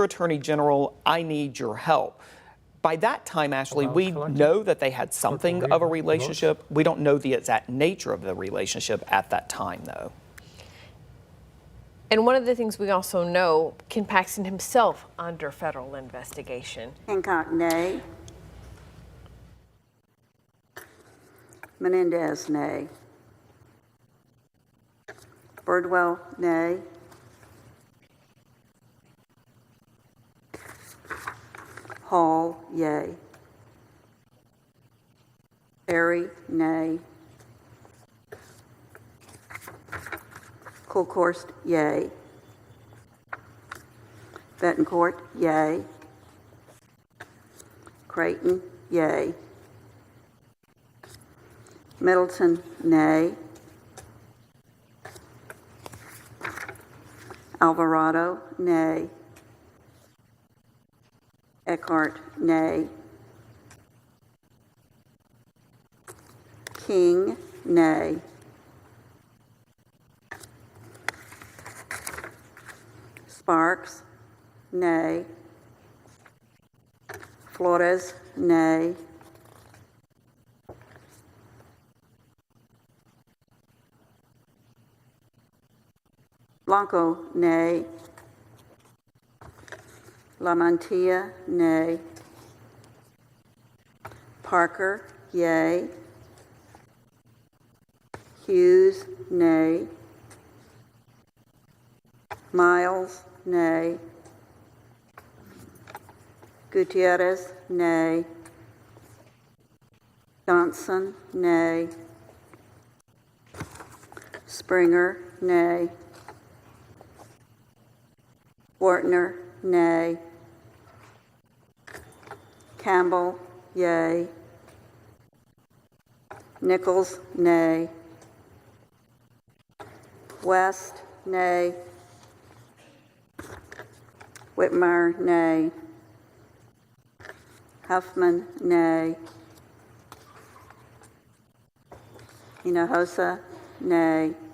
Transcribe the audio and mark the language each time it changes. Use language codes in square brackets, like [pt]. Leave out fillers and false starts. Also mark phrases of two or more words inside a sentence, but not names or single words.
[en] Attorney General, I need your help. By that time, Ashley, we know that they had something of a relationship. We don't know the exact nature of the relationship at that time, though. And one of the things we also know, Ken Paxton himself under federal investigation. Hancock, nay. Menendez, nay. Birdwell, nay. Hall, yea. Berry, nay. Colkhorst, yea. Betancourt, yea. Creighton, yea. Middleton, nay. Alvarado, nay. Eckhart, nay. King, nay. Sparks, nay. Flores, nay. Blanco, nay. La Mantilla, nay. Parker, yea. Hughes, nay. Miles, nay. Gutierrez, nay. Johnson, nay. Springer, nay. Wartner, nay. Campbell, yea. Nichols, nay. West, nay. Whitmire, nay. Huffman, nay. Hinojosa, nay.